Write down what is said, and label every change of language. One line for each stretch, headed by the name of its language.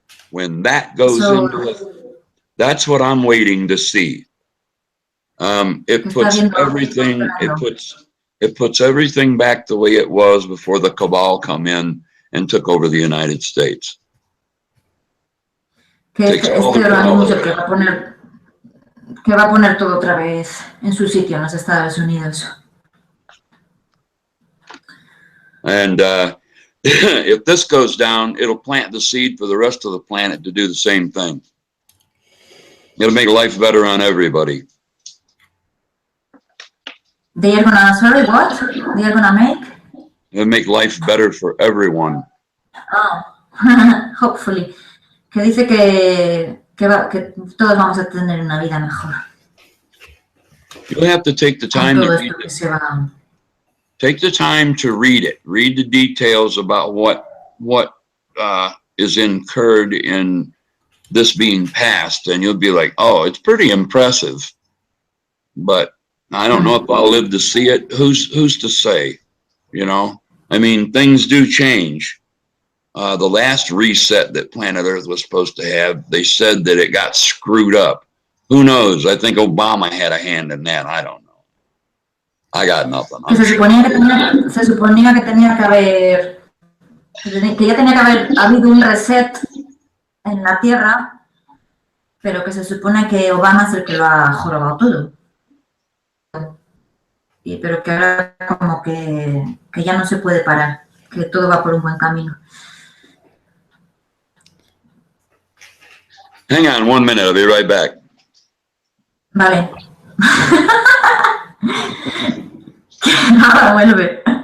English: When that goes into it, that's what I'm waiting to see. It puts everything, it puts everything back the way it was before the cabal come in and took over the United States.
Spanish: Que este organismo es el que va a poner todo otra vez en su sitio en los Estados Unidos.
English: And if this goes down, it'll plant the seed for the rest of the planet to do the same thing. It'll make life better on everybody. They are gonna, sorry, what? They are gonna make? It'll make life better for everyone. Oh, hopefully.
Spanish: Que dice que todos vamos a tener una vida mejor.
English: You'll have to take the time to read it. Take the time to read it. Read the details about what is incurred in this being passed, and you'll be like, oh, it's pretty impressive. But I don't know if I'll live to see it. Who's to say? You know, I mean, things do change. The last reset that planet Earth was supposed to have, they said that it got screwed up. Who knows? I think Obama had a hand in that. I don't know. I got nothing.
Spanish: Se suponía que tenía que haber, que ya tenía que haber habido un reset en la Tierra, pero que se supone que Obama es el que lo ha jorobado todo. Pero que ahora como que ya no se puede parar, que todo va por un buen camino.
English: Hang on 1 minute, I'll be right back.
Spanish: Vale. Nada, vuelve.